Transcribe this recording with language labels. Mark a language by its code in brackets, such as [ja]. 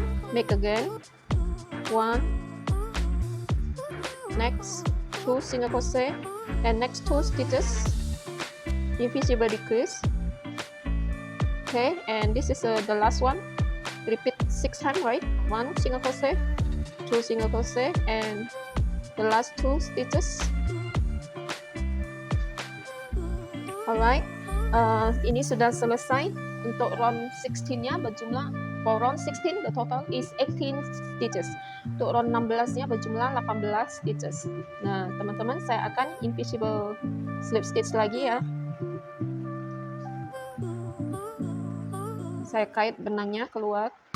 [en] Make again, 1, next 2 single crochet, and next 2 stitches, invisible decrease. Okay, and this is the last one. Repeat 6 times, right? 1 single crochet, 2 single crochet, and the last 2 stitches. [id] Alright, ini sudah selesai untuk round 16-nya berjumlah. [en] For round 16 the total is 18 stitches. [id] Untuk round 16-nya berjumlah 18 stitches. Nah, teman-teman, saya akan invisible slip stitch lagi ya. Saya kait benangnya keluar.